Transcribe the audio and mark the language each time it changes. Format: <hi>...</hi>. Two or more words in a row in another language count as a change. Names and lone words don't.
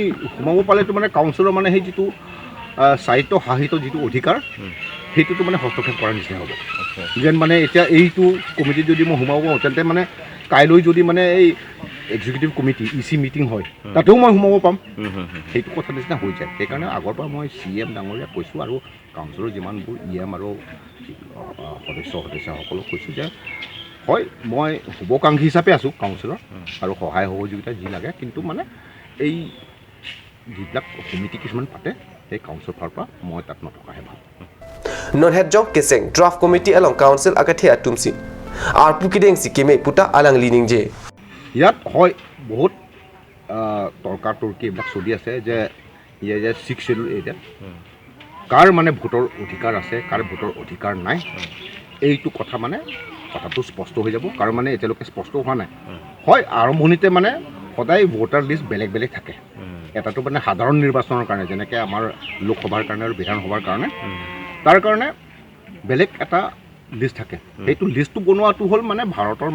<as>সোমাব পালেতো মানে কাউন্সিলৰ মানে সেই যিটো সাহিত্য সাহিত্য যিটো অধিকাৰ সেইটোতো মানে হস্তক্ষেপ কৰাৰ নিচিনা হ'ব যেন মানে এতিয়া এইটো কমিটিত যদি মই সোমাব পাৰোঁ তেন্তে মানে কাইলৈ যদি মানে এই</as> <en>executive committee EC meeting</en> <as>হয় তাতেও মই সোমাব পাম সেইটো কথা নিচিনা হৈ যায় সেইকাৰণে আগৰ পৰা মই CM ডাঙৰীয়াক কৈছোঁ আৰু কাউন্সিলৰ যিমানবোৰ EM আৰু সদস্যসকলক কৈছোঁ যে হয় মই শুভকাংক্ষী হিচাপে আছোঁ কাউন্সিলৰ আৰু সহায় সহযোগিতা যি লাগে কিন্তু মানে এই যিবিলাক কমিটি কিছুমান পাতে সেই কাউন্সিলৰ ফালৰ পৰা মই তাত নথকাহে ভাল</as> <mjw>Non-head keseng</mjw> <en>draft committee</en> <mjw>along council agathia tumsi arpu kideng sikime puta alang lining je</mjw> <as>ইয়াত হয় বহুত তৰ্কাতৰ্কি এইবিলাক চলি আছে যে ইয়ে যে 6 শিডিউল এৰিয়াত কাৰ মানে ভোটৰ অধিকাৰ আছে কাৰ ভোটৰ অধিকাৰ নাই এইটো কথা মানে কথাটো স্পষ্ট হৈ যাব কাৰণ মানে এতিয়ালৈকে স্পষ্ট হোৱা নাই হয় আৰম্ভণিতে মানে সদায়</as> <en>voter list</en> <as>বেলেগ বেলেগ থাকে এটাটো মানে সাধাৰণ নিৰ্বাচনৰ কাৰণে যেনেকৈ আমাৰ লোকসভাৰ কাৰণে আৰু বিধানসভাৰ কাৰণে তাৰ কাৰণে বেলেগ এটা লিষ্ট থাকে সেইটো লিষ্টটো বনোৱাটো হ'ল মানে ভাৰতৰ</as>